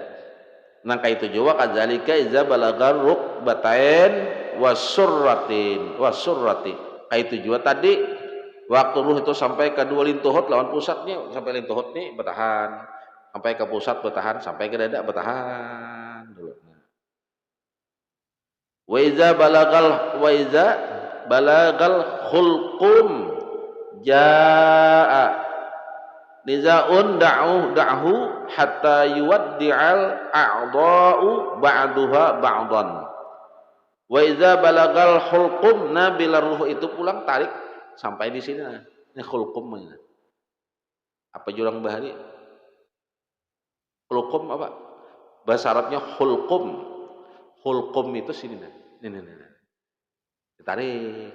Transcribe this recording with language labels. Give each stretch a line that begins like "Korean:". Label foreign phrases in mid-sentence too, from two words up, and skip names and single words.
Banjar: Nangka itu juga
Arabic: كذلك إذا بلغ الركبتين وسرة والسرة.
Banjar: Itu juga tadi waktu ruh itu sampai ke dua lintuhut lawan pusatnya, sampai lintuhut nih bertahan, sampai ke pusat bertahan, sampai ke dada bertahan dulu.
Arabic: وإذا بلغ الحلقوم جاء النزاع دعه حتى يودع الأعضاء بعضها بعضا. وإذا بلغ الحلقوم,
Banjar: bila ruh itu pulang tarik sampai di sini. Ini hulqum ini. Apa jurang bahari? Hulqum apa? Bahasa Arabnya hulqum. Hulqum itu sini nah. Ini. Ditarik.